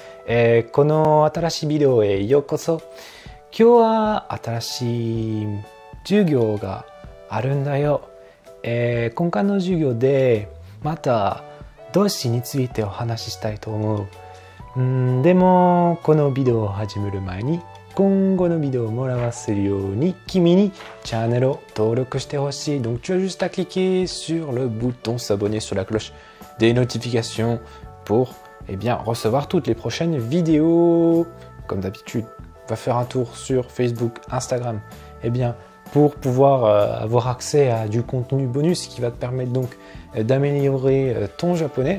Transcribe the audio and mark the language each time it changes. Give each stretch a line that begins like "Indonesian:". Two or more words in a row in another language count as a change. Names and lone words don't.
Japanese: この新しいビデオへようこそ。今日は新しい授業があるんだよ。今回の授業でまた動詞についてお話ししたいと思う。でもこのビデオを始める前に今後のビデオをもらわせるように君にチャンネルを登録してほしい。
French: Donc tu as juste à cliquer sur le bouton s'abonner sur la cloche des notifications pour recevoir toutes les prochaines vidéos. Comme d'habitude, va faire un tour sur Facebook, Instagram, pour pouvoir avoir accès à du contenu bonus qui va te permettre donc d'améliorer ton japonais.